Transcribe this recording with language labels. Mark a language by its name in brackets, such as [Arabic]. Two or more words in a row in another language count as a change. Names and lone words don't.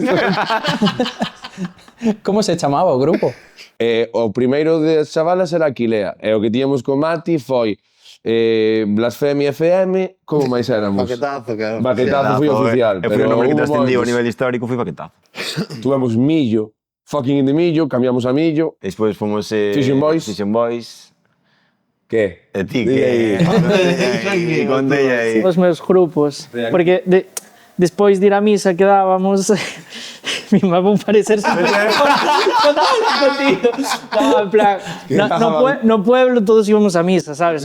[Galician] Como se chamaba o grupo? O primeiro de chavalas era Aquilea. E o que tiñamos con Mati foi Blasfemia FM, como máis éramos? Paquetazo, claro. Baquetazo foi oficial, Eu fui o pero nombre que hubo trascendiu a moitos. nivel histórico, fui Paquetazo. Tuvemos Millo, Fucking in the Millo, cambiamos a Millo. Despois fomos Fission Boys. Fission Boys. Que? E ti, Di que... Contei aí. Os meus grupos, porque despois de ir á misa quedábamos... Mi má vou parecer sempre... No, en plan, no pueblo todos íbamos a misa, sabes?